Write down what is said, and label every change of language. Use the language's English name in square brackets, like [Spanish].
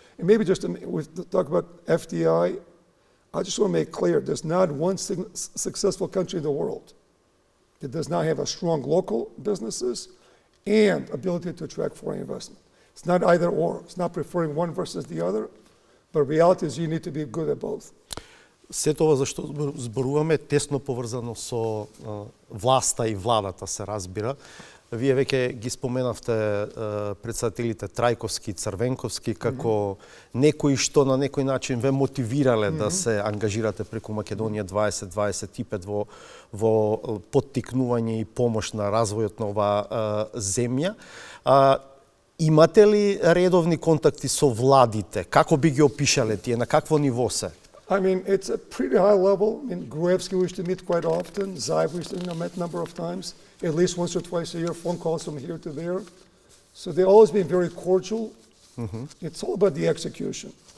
[English] And maybe just we talk about FDI. I just want to make clear, there's not one successful country in the world that does not have a strong local businesses and ability to attract foreign investment. It's not either or. It's not preferring one versus the other, but reality is you need to be good at both. [Macedonian] Се тоа зашто зборуваме тесно поврзано со власта и владата, се разбира. Вие веќе ги споменавте председателите Трајковски и Црвенковски како некои што на некој начин ве мотивирале да се ангажирате преку Македонија 2025 во поттикнување и помош на развојот на оваа земја. Имате ли редовни контакти со владите? Како би ги опишале тие? На какво ниво се? [English] I mean, it's a pretty high level. I mean, Gruevski we used to meet quite often. Zaev we used to met a number of times, at least once or twice a year, phone calls from here to there. So they've always been very cordial. It's all about the execution.